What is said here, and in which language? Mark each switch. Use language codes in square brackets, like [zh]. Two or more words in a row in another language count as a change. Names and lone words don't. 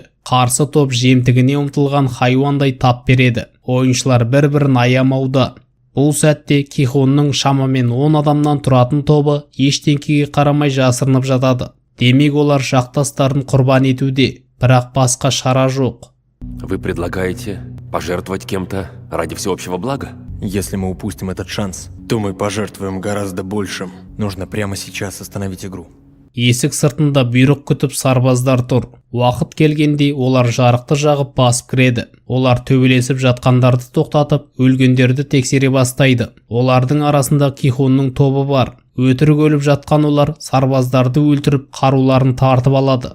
[kk] Қарсы топ жемтігіне ұмтылған хайуандай тап береді. Ойыншылар бір-бірін аямауда. Бұл сәтте Ки-хунның шамамен 10 адамнан тұратын тобы ештеңкеге қарамай жасырынып жатады. Демек олар жақтастарын құрбан етуде, бірақ басқа шара жоқ. [ru] Вы предлагаете пожертвовать кем-то ради всеобщего блага? Если мы упустим этот шанс, то мы пожертвуем гораздо большим. Нужно прямо сейчас остановить игру. [kk] Есік сыртында бұйрық күтіп сарбаздар тұр. Уақыт келгенде олар жарықты жағып басып кіреді. Олар төбелесіп жатқандарды тоқтатып, өлгендерді тексере бастайды. Олардың арасында Ки-хунның тобы бар. Өтірік өліп жатқан олар сарбаздарды өлтіріп қаруларын тартып алады.